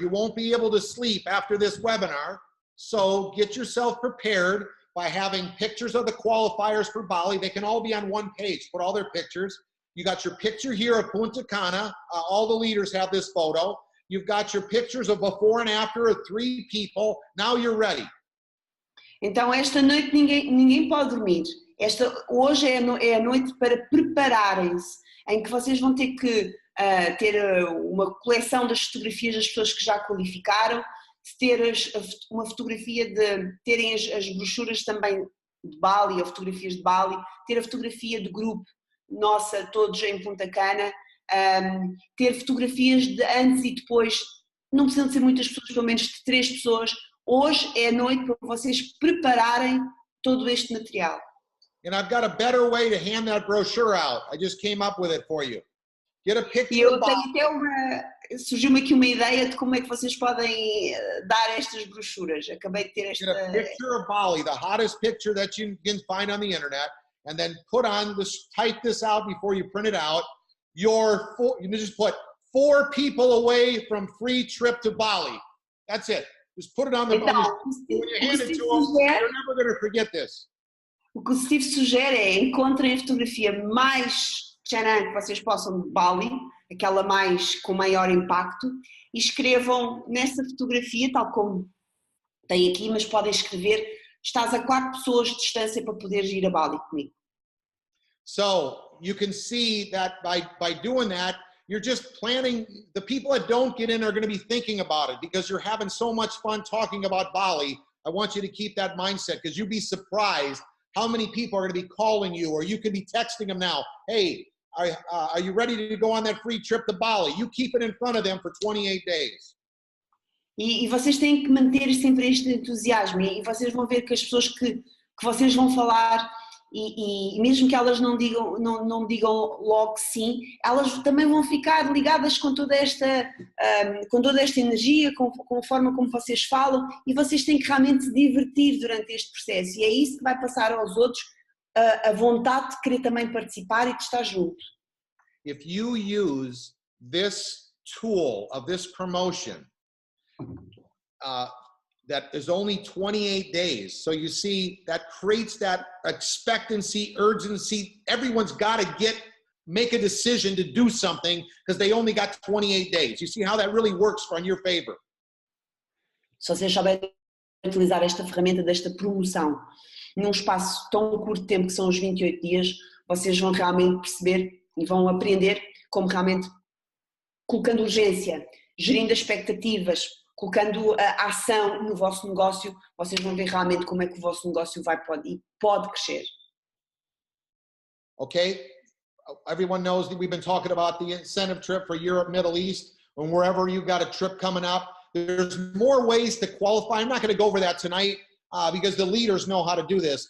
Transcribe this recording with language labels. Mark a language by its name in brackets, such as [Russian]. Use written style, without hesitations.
[English] You won't be able to sleep after this webinar, so get yourself prepared by having pictures of the qualifiers for Bali. They can all be on one page. Put all their pictures. You got your picture here of Punta Cana. All the leaders have this photo. You've got your pictures of before and after of 3 people. Now you're ready. [Portuguese] Então esta noite ninguém pode dormir. Hoje é a noite para prepararem-se, em que vocês vão ter que ter uma coleção das fotografias das pessoas que já qualificaram, de ter uma fotografia de terem as brochuras também de Bali, ou fotografias de Bali, ter a fotografia de grupo nossa, todos em Punta Cana, ter fotografias de antes e depois, não precisam de ser muitas pessoas, pelo menos de 3 pessoas. Hoje é a noite para vocês prepararem todo este material. [English] And I've got a better way to hand that brochure out. I just came up with it for you. Get a picture. [Portuguese] E eu tenho até surgiu-me aqui uma ideia de como é que vocês podem dar estas brochuras. Acabei de ter esta. [English] Get a picture of Bali, the hottest picture that you can find on the internet, and then type this out before you print it out. You just put 4 people away from free trip to Bali. That's it. Just put it on the when you hand it to them, you're never going to forget this. [Portuguese] O que o Steve sugere é encontrem a fotografia mais tcharam que vocês possam de Bali, aquela com maior impacto, e escrevam nessa fotografia, tal como tem aqui, mas podem escrever, estás a 4 pessoas de distância para poderes ir a Bali comigo. [English] So you can see that by doing that, you're just planning. The people that don't get in are going to be thinking about it because you're having so much fun talking about Bali. I want you to keep that mindset because you'd be surprised how many people are going to be calling you, or you could be texting them now. Hey, are you ready to go on that free trip to Bali? You keep it in front of them for 28 days. [Portuguese] E vocês têm que manter sempre este entusiasmo e vocês vão ver que as pessoas que vocês vão falar e mesmo que elas não digam logo sim, elas também vão ficar ligadas com toda esta energia, com a forma como vocês falam, e vocês têm que realmente se divertir durante este processo, e é isso que vai passar aos outros a vontade de querer também participar e de estar junto. [English] If you use this tool of this promotion, that is only 28 days. So you see, that creates that expectancy, urgency. Everyone's got to make a decision to do something because they only got 28 days. You see how that really works in your favor. Se vocês souberem utilizar esta ferramenta desta promoção num espaço tão curto de tempo que são os 28 dias, vocês vão realmente perceber e vão aprender como realmente, colocando urgência, gerindo as expectativas, colocando a ação no vosso negócio, vocês vão ver realmente como é que o vosso negócio pode crescer. Okay, everyone knows that we've been talking about the incentive trip for Europe, Middle East, and wherever you've got a trip coming up. There's more ways to qualify. I'm not going to go over that tonight because the leaders know how to do this.